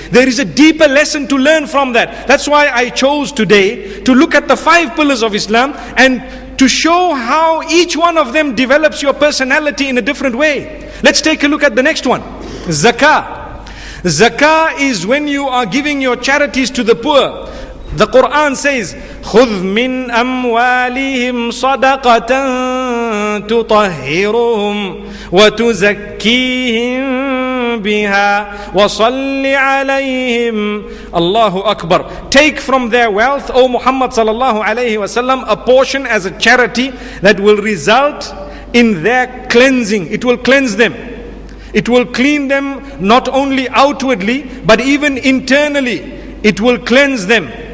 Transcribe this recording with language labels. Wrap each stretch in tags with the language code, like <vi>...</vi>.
<en>There is a deeper lesson to learn from that. That's why I chose today to look at the 5 pillars of Islam and to show how each one of them develops your personality in a different way. Let's take a look at the next one. Zakah. Zakah is when you are giving your charities to the poor.</en> <ar>The Quran says, خُذْ مِنْ أَمْوَالِهِمْ صَدَقَةً تُطَهِّرُهُمْ وَتُزَكِّيهِمْ بِهَا وَصَلِّ عَلَيْهِمْ. Allahu Akbar.</ar> <en>Take from their wealth, O Muhammad sallallahu alayhi wasallam, a portion as a charity that will result in their cleansing. It will cleanse them. It will clean them not only outwardly but even internally. It will cleanse them.</en>